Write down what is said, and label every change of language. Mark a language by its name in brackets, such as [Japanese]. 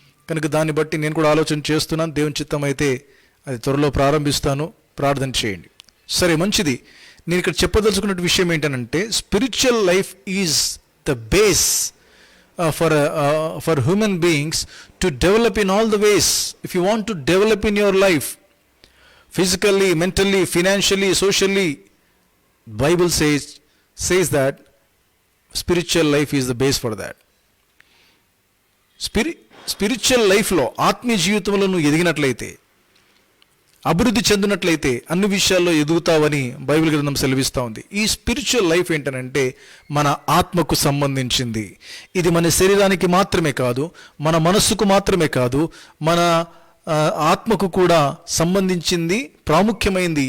[Telugu] కనుక దాన్ని బట్టి నేను కూడా ఆలోచన చేస్తున్నాను. దేవుని చిత్తం అయితే అది త్వరలో ప్రారంభిస్తాను. ప్రార్థన చేయండి. సరే, మంచిది. నేను ఇక్కడ చెప్పదలుచుకున్న విషయం ఏంటంటే, [English] Spiritual life is the base for human beings to develop in all the ways. If you want to develop in your life, physically, mentally, financially, socially, Bible says that spiritual life is the base for that. [Telugu] Spiritual లైఫ్లో, ఆత్మీయ జీవితంలో నువ్వు ఎదిగినట్లయితే, అభివృద్ధి చెందినట్లయితే అన్ని విషయాల్లో ఎదుగుతావని Bible గ్రంథం సెలవిస్తూ ఉంది. ఈ స్పిరిచువల్ లైఫ్ ఏంటనంటే మన ఆత్మకు సంబంధించింది. ఇది మన శరీరానికి మాత్రమే కాదు, మన మనస్సుకు మాత్రమే కాదు, మన ఆత్మకు కూడా సంబంధించింది, ప్రాముఖ్యమైంది.